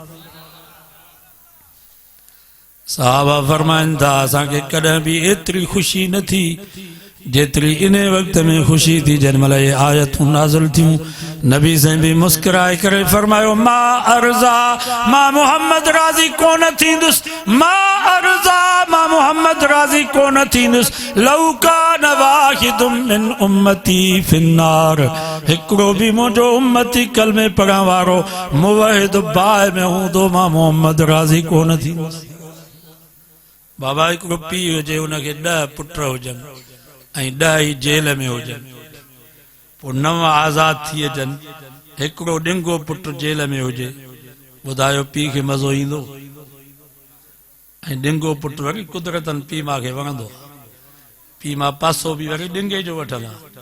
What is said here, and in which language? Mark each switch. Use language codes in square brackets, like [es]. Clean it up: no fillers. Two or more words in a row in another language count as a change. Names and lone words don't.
[sd] साहबा फरमाइनि था असांखे कॾहिं बि एतिरी ख़ुशी न थी जेतिरी इन वक़्त में ख़ुशी थी जंहिं महिल ये आयतूं नाज़िल थियूं नबी साईं बि मुस्कुराए करे फरमायो मां अर्ज़ा मां मोहम्मद राज़ी कोन थींदुसि मां अर्ज़ा मां मोहम्मद राज़ी कोन थींदुसि [ar] لو كان واحد من أمتي في النار [sd] हिकिड़ो बि मुंहिंजो उम्मती कलमे पढ़ण वारो मुवहिद बाहि में हूंदो मां मोहम्मद राज़ी कोन थींदुसि बाबा हिकिड़ो पीउ हुजे हुनखे 10 पुट हुजनि ऐं 10 ई जेल में हुजनि पोइ 9 आज़ाद थी अचनि हिकिड़ो ॾिंगो पुट जेल में हुजे ॿुधायो पीउ खे मज़ो ईंदो ऐं ॾिंगो पुट वरी कुदरतन पीउ मां खे वणंदो पीउ मां पासो बि वरी ॾिंगे जो वठंदा